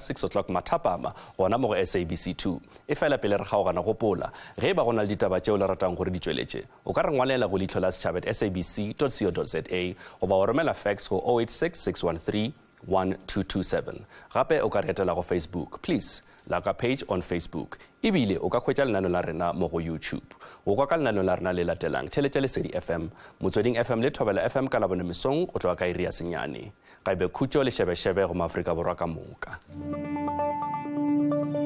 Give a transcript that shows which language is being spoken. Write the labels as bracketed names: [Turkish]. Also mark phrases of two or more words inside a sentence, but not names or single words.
[Northern Sotho] 6 o'clock mathapama gona mo go SABC 2 e fela pele re kgaogana gopola ge ba gona le ditaba tšeo le ratang gore di tšweletše o ka re ngwalela go leihlo la sechaba@sabc.co.za goba o romela fax go 086 613 1227. Gape o ka re etela go Facebook. [English] Please, like our page on Facebook. [Northern Sotho] Ebile o ka khwetša lenano la rena mo go YouTube. Go kwa ka lenano la rena le latelang Lesedi FM, Motsweding FM le Thobela FM ka labone mesong go tloa ka iri ya senyane. Ga ibe khutšo le shebe-shebe go Maafrika Borwa ka moka.